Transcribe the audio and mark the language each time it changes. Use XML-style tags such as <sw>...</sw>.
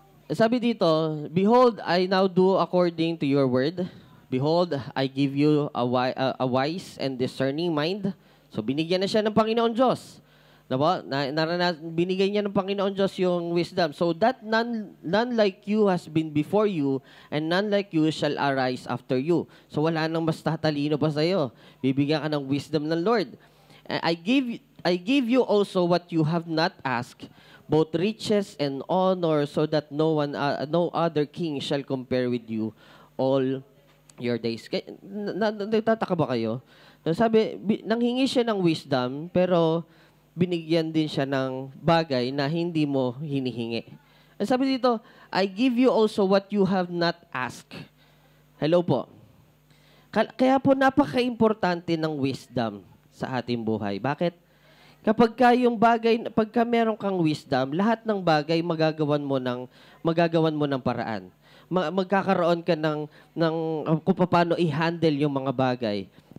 <tl>Sabi dito,</tl> <en>behold, I now do according to your word. Behold, I give you a wise and discerning mind.</en> <tl>So, binigyan na siya ng Panginoon Diyos. Diba? Binigay niya ng Panginoon Diyos yung wisdom.</tl> <en>So, that none like you has been before you, and none like you shall arise after you.</en> <tl>So, wala nang mas tatalino pa sa'yo. Bibigyan ka ng wisdom ng Lord.</tl> <en>I give you also what you have not asked, both riches and honor, so that no other king shall compare with you all your days.</en> <tl>Nagtataka ba kayo? Sabi, nanghingi siya ng wisdom, pero binigyan din siya ng bagay na hindi mo hinihingi. Sabi dito,</tl> <en>I give you also what you have not asked.</en> <tl>Hello po. Kaya po napaka-importante ng wisdom sa ating buhay. Bakit? Pagka meron kang wisdom, lahat ng bagay magagawan mo ng paraan. magkakaroon ka ng kung paano i-handle yung mga bagay.</tl>